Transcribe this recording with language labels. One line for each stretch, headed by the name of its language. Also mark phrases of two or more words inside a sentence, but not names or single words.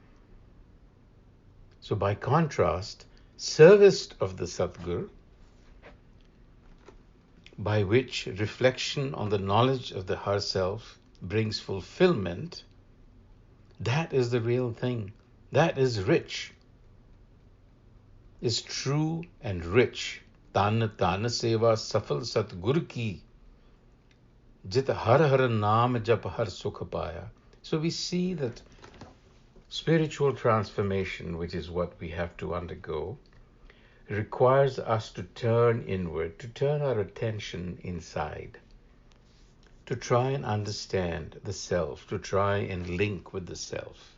English: So by contrast, service of the Satguru, by which reflection on the knowledge of the Har self brings fulfillment, that is the real thing. That is rich, is true and rich.
Punjabi: ਤਨ ਤਨ ਸੇਵਾ ਸਫਲ ਸਤਿਗੁਰ ਕੀ, ਜਿਤੁ ਹਰਿ ਹਰਿ ਨਾਮੁ ਜਪਿ ਹਰਿ ਸੁਖੁ ਪਾਇਆ.
English: So we see that spiritual transformation, which is what we have to undergo, requires us to turn inward, to turn our attention inside, to try and understand the self, to try and link with the self.